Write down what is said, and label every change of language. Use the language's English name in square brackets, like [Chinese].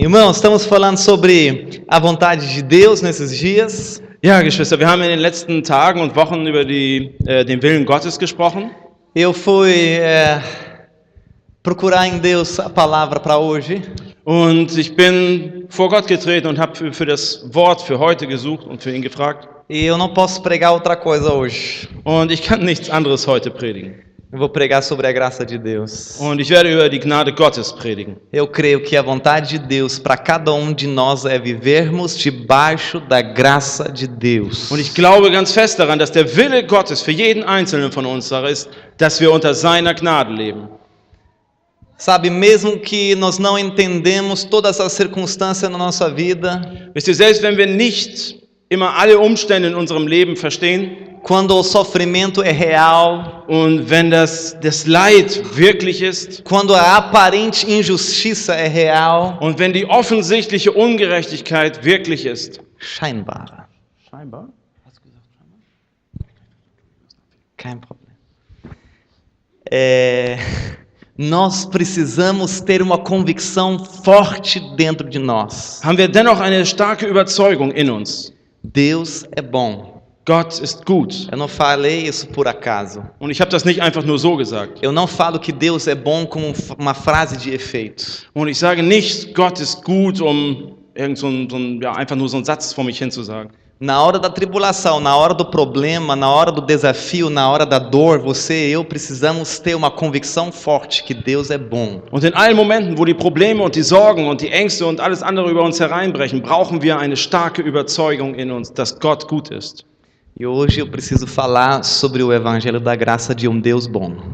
[Portuguese] Irmãos, estamos falando sobre a vontade de Deus nesses dias. [German] Ja, Geschwister, wir haben in den letzten Tagen und Wochen über den Willen Gottes gesprochen. [Portuguese] Eu fui procurar em Deus a palavra para hoje. [German] Und ich bin vor Gott getreten und habe für das Wort für heute gesucht und für ihn gefragt. [Portuguese] E eu não posso pregar outra coisa hoje. [German] Und ich kann nichts anderes heute predigen. [Portuguese] Eu vou pregar sobre a graça de Deus. [German] Und ich werde über die Gnade Gottes predigen. [Portuguese] Eu creio que a vontade de Deus para cada um de nós é vivermos debaixo da graça de Deus. [German] Und ich glaube ganz fest daran, dass der Wille Gottes für jeden Einzelnen von uns ist, dass wir unter seiner Gnade leben. [Portuguese] Sabe, mesmo que nós não entendemos todas as circunstâncias na nossa vida, [German] Wisst ihr, selbst wenn wir nicht immer alle Umstände in unserem Leben verstehen, [Portuguese] quando o sofrimento é real, [German] und wenn das Leid wirklich ist, [Portuguese] quando a aparente injustiça é real, [German] und wenn die offensichtliche Ungerechtigkeit wirklich ist. scheinbar. Scheinbar? Kein Problem. [Portuguese] Nós precisamos ter uma convicção forte dentro de nós. [German] Haben wir dennoch eine starke Überzeugung in uns. [Portuguese] Deus é bom. [German] Gott ist gut. [Portuguese] Eu não falei isso por acaso. [German] Und ich habe das nicht einfach nur so gesagt. [Portuguese] Eu não falo que Deus é bom como uma frase de efeito. [German] Und ich sage nicht, Gott ist gut, um einfach nur so einen Satz vor mich hin zu sagen. [Portuguese] Na hora da tribulação, na hora do problema, na hora do desafio, na hora da dor, você e eu precisamos ter uma convicção forte que Deus é bom. [German] Und in allen Momenten, wo die Probleme und die Sorgen und die Ängste und alles andere über uns hereinbrechen, brauchen wir eine starke Überzeugung in uns, dass Gott gut ist. [Portuguese] E hoje eu preciso falar sobre o evangelho da graça de Deus bom.